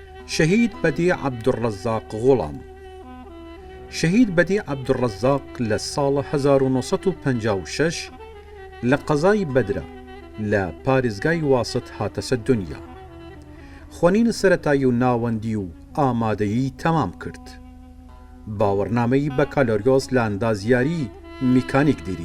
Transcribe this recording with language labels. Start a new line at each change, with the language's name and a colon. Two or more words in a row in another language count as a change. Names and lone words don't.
Central Kurdish: شهيد بديع عبد الرزاق غلام. شهيد بديع عبد الرزاق لسال 1956 لقضای بدرە لە پارێزگای واسط هاتە سەر دنیا. خوێنینی سەرەتایی و ناوەندی و ئامادەیی تەمام کرد. باوەڕنامەی بەکالۆریۆس لە ئەندازیاری میکانیک دیری.